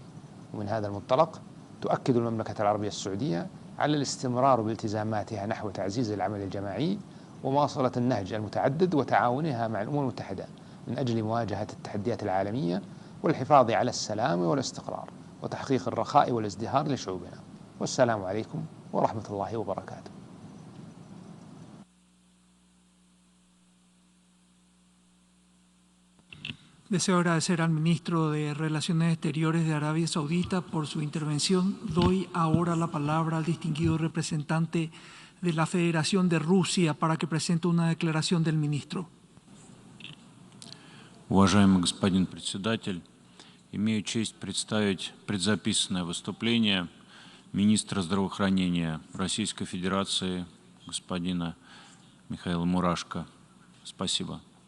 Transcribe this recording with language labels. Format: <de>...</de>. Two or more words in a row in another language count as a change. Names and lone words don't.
<ar>ومن هذا المنطلق تؤكد المملكة العربية السعودية على الاستمرار بالتزاماتها نحو تعزيز العمل الجماعي ومواصلة النهج المتعدد وتعاونها مع الأمم المتحدة من أجل مواجهة التحديات العالمية والحفاظ على السلام والاستقرار وتحقيق الرخاء والازدهار لشعوبنا. والسلام عليكم ورحمة الله وبركاته.</ar> <es>Deseo agradecer al ministro de Relaciones Exteriores de Arabia Saudita por su intervención. Doy ahora la palabra al distinguido representante de la Federación de Rusia para que presente una declaración del ministro.</es> <ru>Уважаемый господин председатель, имею честь представить предзаписанное выступление министра здравоохранения Российской Федерации господина Михаила Мурашко. Спасибо.</ru>